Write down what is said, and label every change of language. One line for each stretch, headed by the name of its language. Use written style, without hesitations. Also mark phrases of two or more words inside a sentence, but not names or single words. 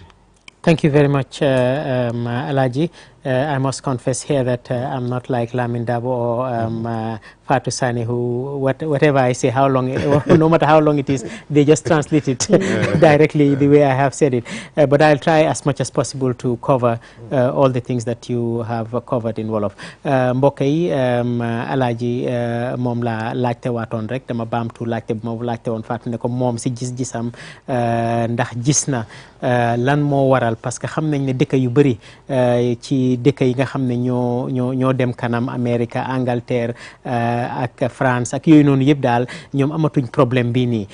English: Thank you very much, Alaji. I must confess here that I'm not like Lamin Dabo or Fatou Sani, who whatever I say, no matter how long it is, they just translate it directly the way I have said it. But I'll try as much as possible to cover all the things that you have covered in Wolof.
Wolof: Mbokk yi Alaji moom la laajte waatoon rek, dama baamtu laajte bi ma laajte woon Fatou ne ko moom si gis-gisam ndax gis na lan moo waral,
French: parce que
Wolof: xam nañ ne dëkk yu bëri ci dëkk yi nga xam ne ñoo dem kanam, Amérique, Angleterre ak France ak yooyu noonu yëpp daal ñoom amatuñ problème bii nii.